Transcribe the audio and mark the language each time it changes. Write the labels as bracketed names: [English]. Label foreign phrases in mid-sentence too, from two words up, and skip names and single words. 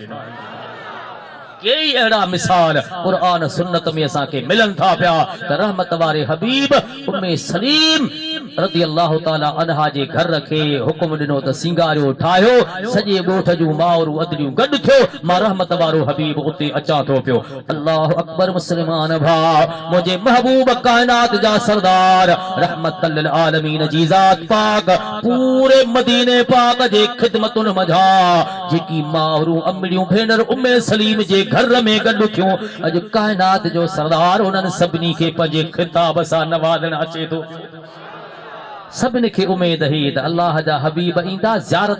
[Sindhi] कई अहिड़ा मिसाल क़ुरान सुन्नत में असांखे मिलनि था पिया त रहमत वारे हबीब उम्मे सलीम [Arabic] رضي الله تعالى عنها [Sindhi] जे घर खे हुकुम ॾिनो त सिंगारियो ठाहियो सॼे ॻोठ जूं माउरूं अदरियूं गॾु थियो मां रहमत वारो हबीब उते अचां थो पियो [Arabic] الله أكبر [Sindhi] मुस्लमान भाउ मुंहिंजे महबूब काइनात जा सरदार [Arabic] رحمة للعالمين [Sindhi] जी ज़ात पाक पूरे मदीने पाक जे ख़िदमतुनि मझा जेकी माउरूं अमड़ियूं भेनर उम्मे सलीम जे घर में गॾु थियूं अॼु काइनात जो सरदार उन्हनि सभिनी खे पंहिंजे खिताब सां नवाज़ण अचे थो सभिनी खे उमेद ही त अल्लाह जा हबीब ईंदा ज़ियारत